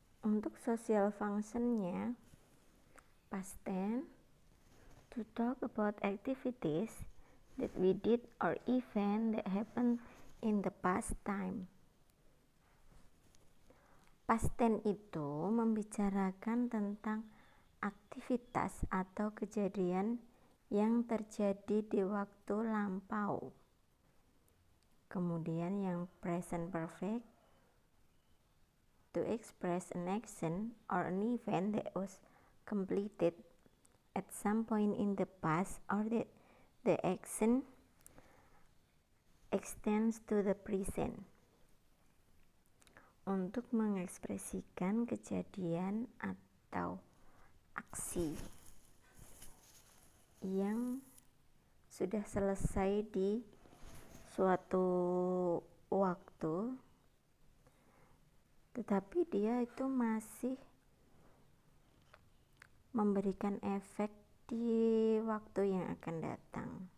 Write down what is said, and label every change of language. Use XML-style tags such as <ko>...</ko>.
<id>Untuk social functionnya,</id> <en>past tense to talk about activities that we did or event that happened in the past time.</en> <id>Past tense itu membicarakan tentang aktivitas atau kejadian yang terjadi di waktu lampau. Kemudian yang</id> <en>present perfect to express an action or an event that was completed at some point in the past or that the action extends to the present.</en> <id>Untuk mengekspresikan kejadian atau aksi yang sudah selesai di suatu waktu, tetapi dia itu masih memberikan efek di waktu yang akan datang.</id>